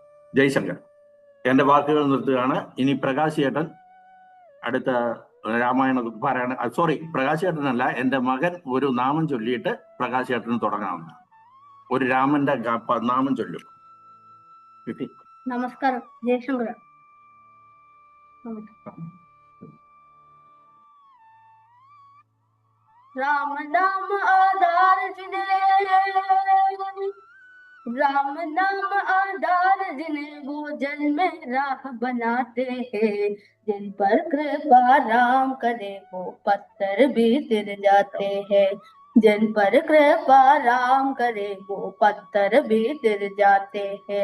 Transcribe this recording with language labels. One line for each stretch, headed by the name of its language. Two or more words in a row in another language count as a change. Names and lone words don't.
Malayalam: ജയശങ്കർ. എന്റെ വാക്കുകൾ നിർത്തുകയാണ്. ഇനി പ്രകാശ് ചേട്ടൻ അടുത്ത രാമായണ പാരായണ, സോറി, പ്രകാശ് ചേട്ടനല്ല, എന്റെ മകൻ ഒരു നാമം ചൊല്ലിയിട്ട് പ്രകാശ് ചേട്ടന് തുടങ്ങാവുന്ന ഒരു രാമന്റെ നാമം ചൊല്ലും. നമസ്കാരം. ജയശങ്കർ.
Hindi: राम नाम आधार जिन्हें, राम नाम आधार जिन्हें वो जल में राह बनाते हैं, जिन पर कृपा राम करे वो पत्थर भी तिर जाते हैं, जिन पर कृपा राम करे वो पत्थर भी तिर जाते हैं।